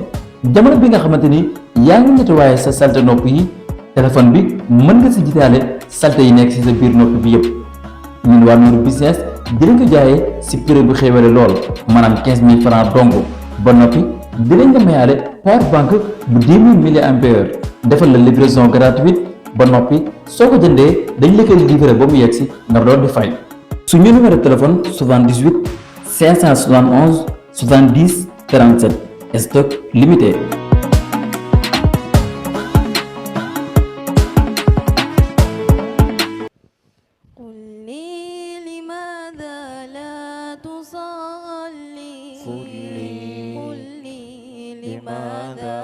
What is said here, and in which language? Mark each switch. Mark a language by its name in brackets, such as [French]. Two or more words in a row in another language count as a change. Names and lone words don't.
[Wolof] jamono bi nga xamante ni yaa ngi nettoyé sa salte nopp yi téléphone bi mën nga si jitaale salte yi nekk si sa biir nopp bi yëpp ñun waa Nour Business dinañ ko jaayee si prix bu xéwale lool maanaam 15000 francs dong ba noppi dinañ nga mayaale [English] power bank [Wolof] bu 10 000 mAh defal la [French] livraison gratuite [Wolof] ba noppi soo ko jëndee dañ la koy livré ba mu yegg si nga doon di fay. [French] suñu numéro téléphone 78 571 70 37 stock limité. [Arabic] قل لي لماذا لا تصلي قل لي لماذا